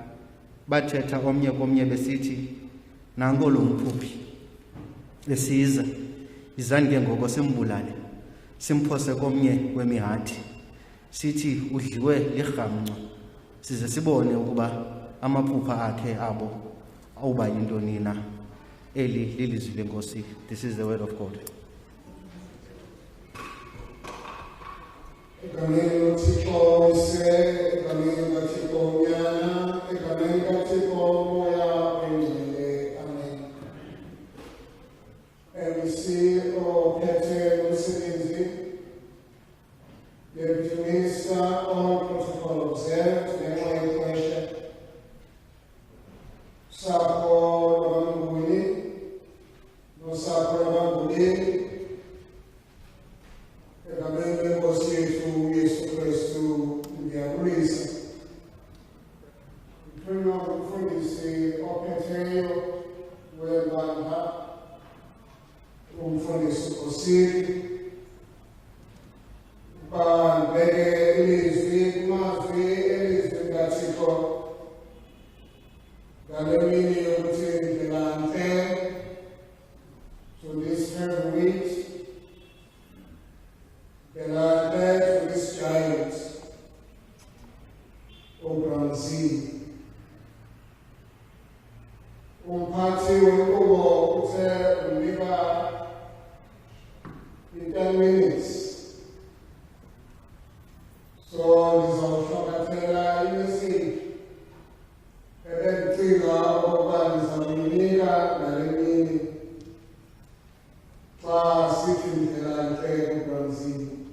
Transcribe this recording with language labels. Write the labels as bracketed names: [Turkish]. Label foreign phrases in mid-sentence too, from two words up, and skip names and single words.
[Xhosa] Bathetha omnye komnye besithi, nanko lo mphuphi esiza, izani ke ngoko simbulale, simphose komnye kwemihathi. Sithi udliwe lirhamncwa, size sibone ukuba amaphupha akhe abo awuba yintoni na. Eli lilizwi lenkosi. [English] This is the word of God. [Xhosa] Egameni kaThixo ise, egameni kaThixo unyana, egameni kaThixo moya oyingcwele. Amen. MC ophethe umsebenzi, [English] Deputy Minister on protocol observed, [Xhosa] ngenxa yexesha. Sapho lwabanguni, nosapho lwabanguleli, egameni lenkosi yethu uYesu Kristu ndiyabulisa. Mthonywa ngumfundisi ophetheyo webandla, umfundisi Osiri, bandibeke ilizwi kumazwi elizwi likaThixo ngale mini yokuthi ndilante [English] to this heavy weight, [Xhosa] ndilante [English] to this giant, [Xhosa] uMzi. Umphathi wenkqubo uthe unika [English] in 10 minutes. [Xhosa] So ndizawushwankathela imeseyiji ebendicinga okokuba ndizawuyinika ngale mini xa sithi ndilante kuMzi.